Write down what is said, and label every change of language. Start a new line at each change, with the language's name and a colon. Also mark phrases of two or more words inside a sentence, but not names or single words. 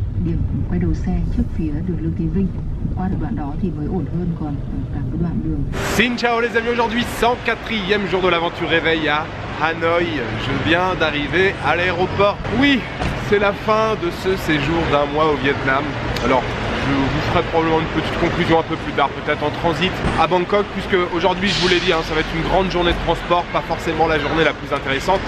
Vietnamese: điểm quay đầu xe trước phía đường Lương Thế Vinh. Qua được đoạn đó thì mới ổn hơn, còn cả cái đoạn đường.
French: Xin ciao les amis, aujourd'hui 104e jour de l'aventure réveil à Hanoï. Je viens d'arriver à l'aéroport. Oui, c'est la fin de ce séjour d'un mois au Vietnam. Alors, je vous ferai probablement une petite conclusion un peu plus tard, peut-être en transit à Bangkok, puisque aujourd'hui, je vous l'ai dit, hein, ça va être une grande journée de transport, pas forcément la journée la plus intéressante.